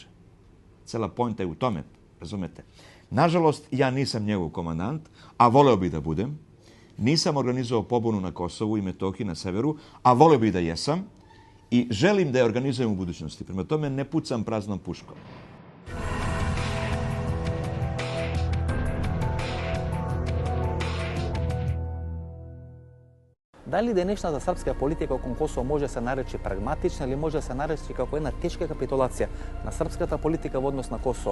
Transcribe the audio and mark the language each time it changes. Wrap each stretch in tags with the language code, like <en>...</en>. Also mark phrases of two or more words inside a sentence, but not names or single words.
<sr>Cela poenta je u tome, razumete? Nažalost, ja nisam njegov komandant, a voleo bih da budem. Nisam organizovao pobunu na Kosovu i Metohiji na severu, a voleo bih da jesam. I želim da je organizujem u budućnosti. Prema tome ne pucam praznom puškom.</sr> <mk>Дали денешната српска политика околу Косово може се наречи прагматична или може се наречи како една тешка капитулација на српската политика во однос на Косово?</mk>